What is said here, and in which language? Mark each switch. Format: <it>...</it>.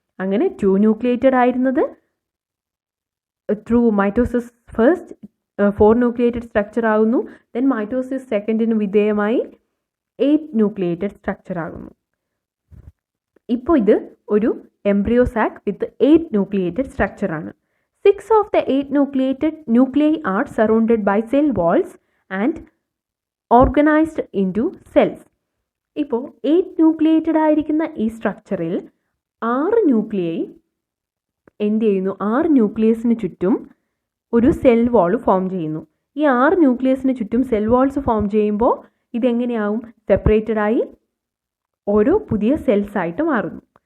<ml>അങ്ങനെ 2 ന്യൂക്ലിയേറ്റഡ് ആയിരുന്നത് through mitosis first 4 nucleated structure ആകുന്നു. ദെൻ മൈറ്റോസിസ് സെക്കൻഡിന് വിധേയമായി 8 ന്യൂക്ലിയേറ്റഡ് സ്ട്രക്ചർ ആകുന്നു. ഇപ്പോൾ ഇത് ഒരു embryo sac with 8 nucleated സ്ട്രക്ചറാണ്.</ml> <en>6 of the 8 nuclei are surrounded by cell walls and organized into cells.</en> <ml>ഇപ്പോൾ 8 ന്യൂക്ലിയേറ്റഡ് ആയിരിക്കുന്ന ഈ സ്ട്രക്ചറിൽ 6 ന്യൂക്ലിയൈ എന്ത് ചെയ്യുന്നു? 6 ന്യൂക്ലിയസിന് ചുറ്റും ഒരു സെൽ വാൾ ഫോം ചെയ്യുന്നു. ഈ 6 ന്യൂക്ലിയസിന് ചുറ്റും സെൽ വാൾസ് ഫോം ചെയ്യുമ്പോൾ ഇതെങ്ങനെയാവും? സെപ്പറേറ്റഡായി ഓരോ പുതിയ സെൽസ് ആയിട്ട് മാറുന്നു.</ml>